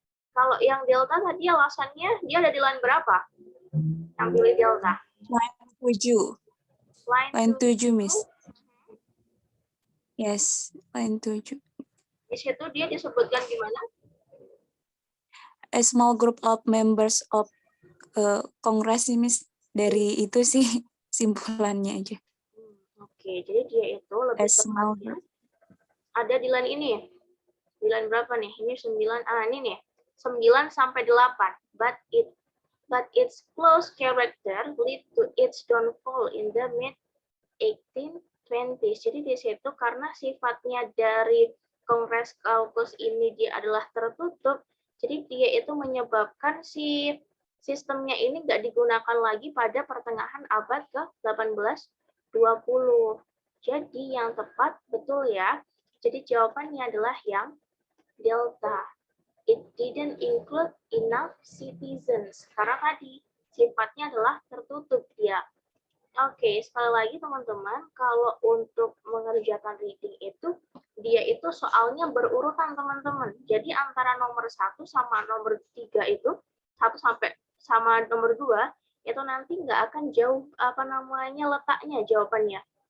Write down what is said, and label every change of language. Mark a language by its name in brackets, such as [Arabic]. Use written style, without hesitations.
[Indonesian] Kalau yang delta tadi alasannya dia ada di line berapa? Yang pilih delta. [English] Line 7. Line 7, Miss. Yes, line 7. [Indonesian] Di situ dia disebutkan gimana? [English] A small group of members of Congress, Miss. [Indonesian] Dari itu sih simpulannya aja. Oke, jadi dia itu lebih tepatnya ada di line ini. Di line berapa nih? Ini 9, ini nih. 9 sampai 8. [English] But its close character lead to its downfall in the mid 1820s. [Indonesian] Jadi di situ karena sifatnya dari Kongres Caucus ini dia adalah tertutup, jadi dia itu menyebabkan si sistemnya ini nggak digunakan lagi pada pertengahan abad ke-18 20. Jadi yang tepat betul ya. Jadi jawabannya adalah yang delta. [English] It didn't include enough citizens. [Indonesian] Karena tadi sifatnya adalah tertutup dia. Oke, sekali lagi teman-teman, kalau untuk mengerjakan reading itu, dia itu soalnya berurutan teman-teman. Jadi antara nomor 1 sama nomor 3 itu, 1 sampai sama nomor 2, itu nanti nggak akan jauh letaknya jawabannya.